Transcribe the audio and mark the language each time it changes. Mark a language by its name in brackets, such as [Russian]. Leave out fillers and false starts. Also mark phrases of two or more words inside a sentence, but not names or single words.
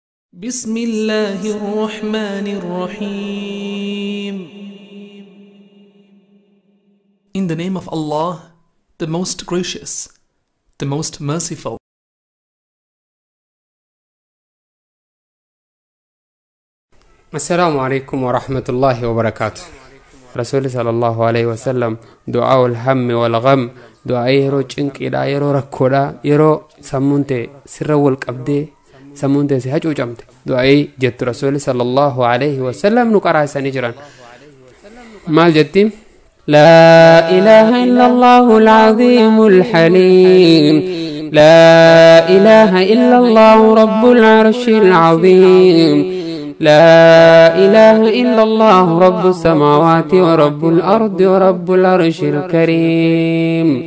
[Arabic] بسم الله الرحمن الرحيم. [English] In the name of Allah, the most gracious, the most merciful. [Arabic] السلام عليكم ورحمة الله وبركاته. رسول صلى الله عليه وسلم دعاء الهم والغم دعاء يرو [Oromo] cinqiidha yeroo rakkoodha yeroo sammuunte sirra wal qabdee sammuunte si hacuucamte du'aa jettu rasuul sallallahu alayhi wa sallam nu qaraasanii jiran maal jetti [Arabic] لا إله إلا الله العظيم الحليم لا إله إلا الله رب العرش العظيم لا إله إلا الله رب السماوات ورب الأرض ورب العرش الكريم